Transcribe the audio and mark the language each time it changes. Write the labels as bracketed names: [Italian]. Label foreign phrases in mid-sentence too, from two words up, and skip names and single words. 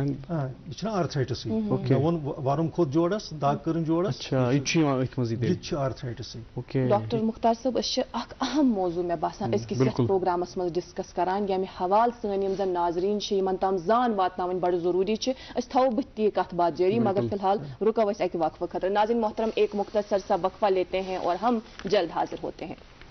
[Kashmiri] یہِ چھُنہ آرتھرائٹسٕے مےٚ ووٚن ورُم کھوٚت جوڑس دگ کٔرٕن جوڑس یہِ چھُ یِوان أتھۍ منٛز یہِ تہِ چھُ آرتھرائٹسٕے. ڈاکٹر مختار صٲب أسۍ چھِ اکھ اہم موضوع مےٚ باسان أزکِس یتھ پروگرامس منٛز ڈسکس کران ییٚمہِ حوالہٕ سٲنۍ یِم زن ناظریٖن چھِ یِمن تام زان واتناوٕنۍ بڑٕ ضروٗری چھِ أسۍ تھاوو بٕتھِ تہِ یہِ کتھ باتھ جٲری مگر فی الحال رُکو أسۍ اکہِ وقفہٕ خٲطرٕ. [Urdu] ناظرین محترم ایک مختصر سا وقفہ لیتے ہیں اور ہم جلد حاضر ہوتے ہیں.